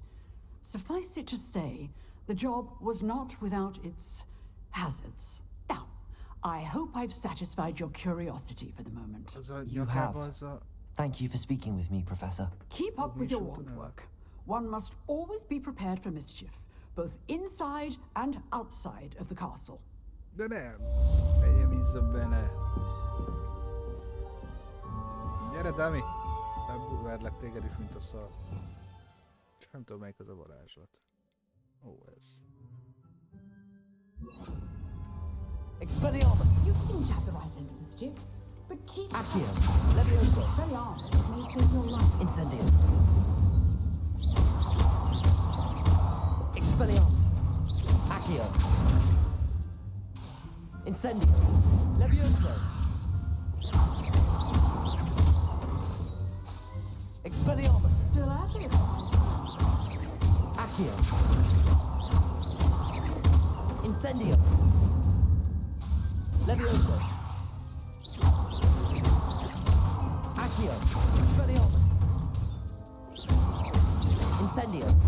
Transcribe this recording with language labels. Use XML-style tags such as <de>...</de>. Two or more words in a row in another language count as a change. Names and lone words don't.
<en>Suffice it to say, the job was not without its hazards. Now, I hope I've satisfied your curiosity for the moment. You have. Thank you for speaking with me, Professor. Keep up with your wand work. One must always be prepared for mischief, both inside and outside of the castle.</en> <hu>De nem. Menjem vissza bele. Gyere, Dami! Verlek téged is, mint a szar. Nem tudom, melyik az a varázslat. Ó, ez.</hu> <en>Expelliarmus! You seem to have the right end of the stick, but keep... Accio! Levioso! Expelliarmus may save your life. Incendio! Expelliarmus! Accio! Incendio! Levioso! Expelliarmus! Still at it. Accio! Incendio! Levioso! Accio! Expelliarmus! Incendio!</en>